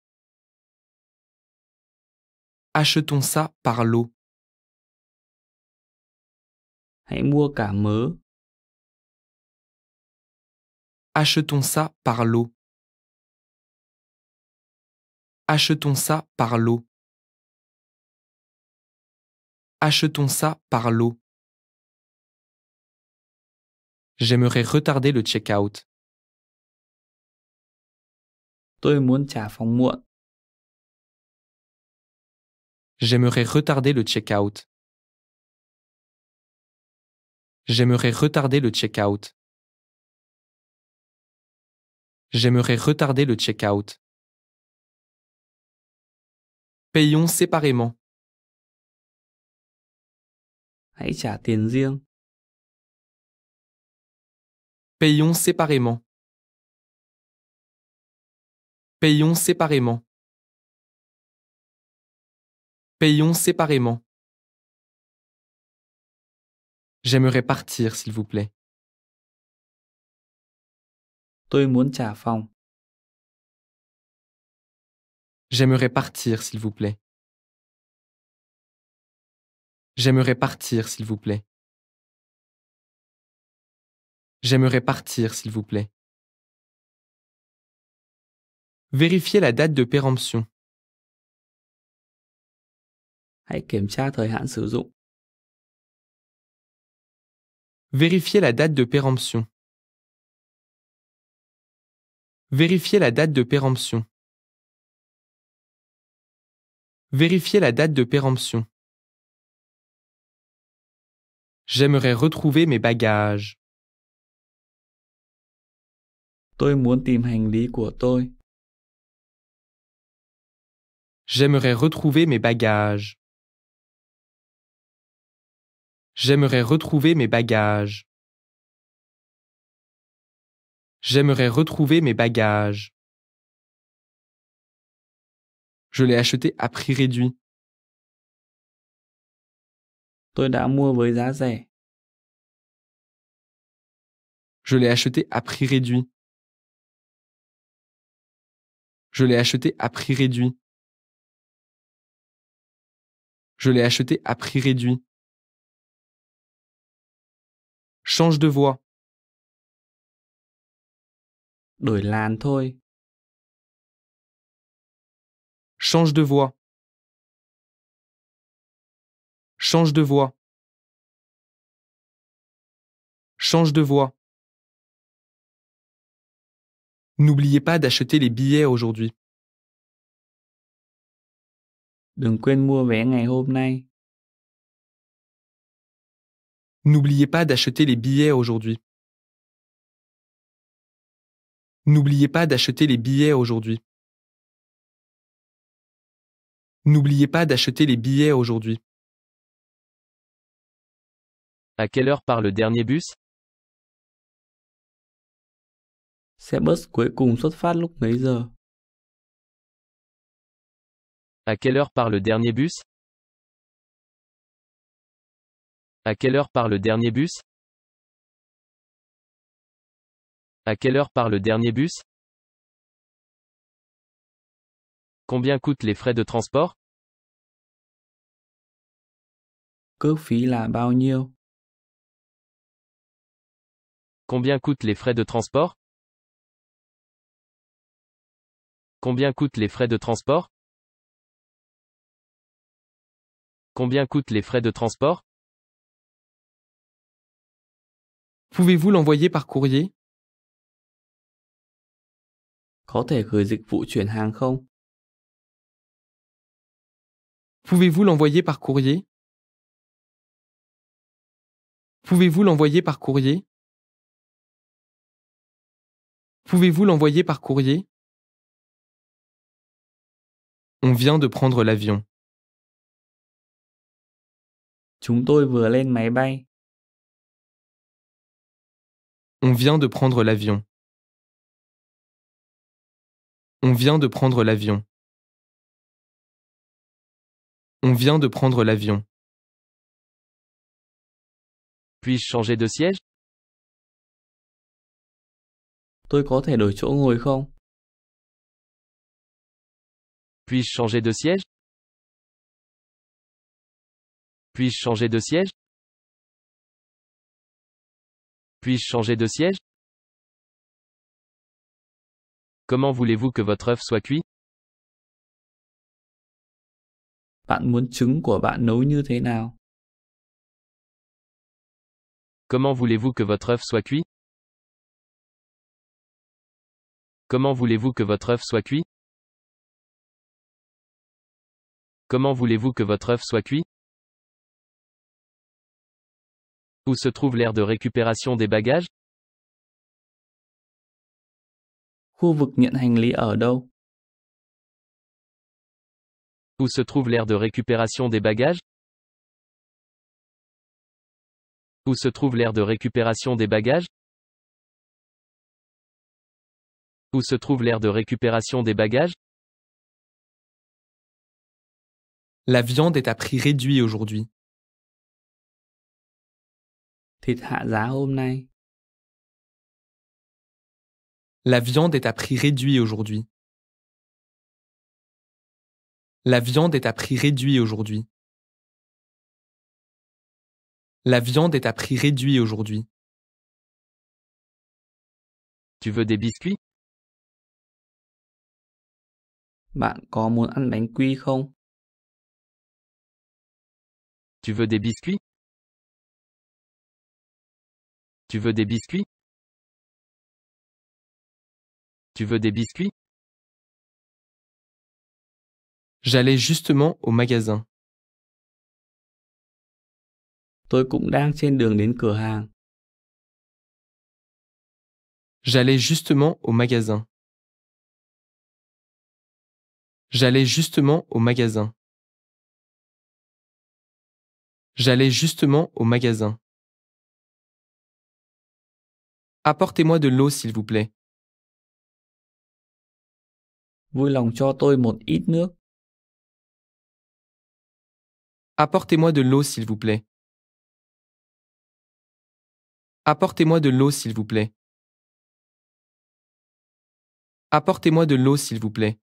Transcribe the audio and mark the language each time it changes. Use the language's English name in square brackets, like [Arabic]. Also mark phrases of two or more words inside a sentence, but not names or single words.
[French] Achetons ça par lot. [Vietnamese] Hãy mua cả mớ. [French] Achetons ça par lot. Achetons ça par lot. Achetons ça par lot. J'aimerais retarder le check-out. [Vietnamese] Tôi muốn trả phòng muộn. [French] J'aimerais retarder le check-out. J'aimerais retarder le check-out. J'aimerais retarder le check-out. Payons séparément. [Vietnamese] Hãy trả tiền riêng. [French] Payons séparément. Payons séparément. Payons séparément. J'aimerais partir, s'il vous plaît. [Vietnamese] Tôi muốn trả phòng. [French] J'aimerais partir, s'il vous plaît. J'aimerais partir, s'il vous plaît. J'aimerais partir, s'il vous plaît. Vérifiez la date de péremption. [Vietnamese] Hãy kiểm tra thời hạn sử dụng. [French] Vérifiez la date de péremption. Vérifiez la date de péremption. Vérifiez la date de péremption. J'aimerais retrouver mes bagages. [Vietnamese] Tôi muốn tìm hành lý của tôi. [French] J'aimerais retrouver mes bagages. J'aimerais retrouver mes bagages. J'aimerais retrouver mes bagages. Je l'ai acheté à prix réduit. [Vietnamese] Tôi đã mua với giá rẻ. [French] Je l'ai acheté à prix réduit. Je l'ai acheté à prix réduit. Je l'ai acheté à prix réduit. Change de voie. [Vietnamese] Đổi làn thôi. [French] Change de voie. Change de voie. Change de voie. N'oubliez pas d'acheter les billets aujourd'hui. [Vietnamese] Đừng quên mua vé ngày hôm nay. [French] N'oubliez pas d'acheter les billets aujourd'hui. N'oubliez pas d'acheter les billets aujourd'hui. N'oubliez pas d'acheter les billets aujourd'hui. À quelle heure part le dernier bus? [Vietnamese] Xe bus cuối cùng xuất phát lúc mấy giờ? [French] À quelle heure part le dernier bus? À quelle heure part le dernier bus? À quelle heure part le dernier bus? Combien coûtent les frais de transport? [Vietnamese] Cước phí là bao nhiêu? [French] Combien coûtent les frais de transport? Combien coûtent les frais de transport? Combien coûtent les frais de transport? Pouvez-vous l'envoyer par courrier? [Vietnamese] Có thể gửi dịch vụ chuyển hàng không? [French] Pouvez-vous l'envoyer par courrier? Pouvez-vous l'envoyer par courrier? Pouvez-vous l'envoyer par courrier? On vient de prendre l'avion. [Vietnamese] Chúng tôi vừa lên máy bay. [French] On vient de prendre l'avion. On vient de prendre l'avion. On vient de prendre l'avion. Puis-je changer de siège? [Vietnamese] Tôi có thể đổi chỗ ngồi không? [French] Puis-je changer de siège? Puis-je changer de siège? Puis-je changer de siège? Comment voulez-vous que votre œuf soit cuit? [Vietnamese] Bạn muốn trứng của bạn nấu như thế nào? [French] Comment voulez-vous que votre œuf soit cuit? Comment voulez-vous que votre œuf soit cuit? Comment voulez-vous que votre œuf soit cuit? Où se trouve l'aire de récupération des bagages? [Vietnamese] Khu vực nhận hành lý ở đâu? [French] Où se trouve l'aire de récupération des bagages? Où se trouve l'aire de récupération des bagages? Où se trouve l'aire de récupération des bagages? La viande est à prix réduit aujourd'hui. [Vietnamese] Thịt hạ giá hôm nay. [French] La viande est à prix réduit aujourd'hui. La viande est à prix réduit aujourd'hui. La viande est à prix réduit aujourd'hui. Tu veux des biscuits? [Vietnamese] Bạn có muốn ăn bánh quy không? [French] Tu veux des biscuits? Tu veux des biscuits? Tu veux des biscuits? J'allais justement au magasin. [Vietnamese] Tôi cũng đang trên đường đến cửa hàng. [French] J'allais justement au magasin. J'allais justement au magasin. J'allais justement au magasin. Apportez-moi de l'eau s'il vous plaît. [Vietnamese] Vui lòng cho tôi một ít nước. [French] Apportez-moi de l'eau s'il vous plaît. Apportez-moi de l'eau s'il vous plaît. Apportez-moi de l'eau s'il vous plaît.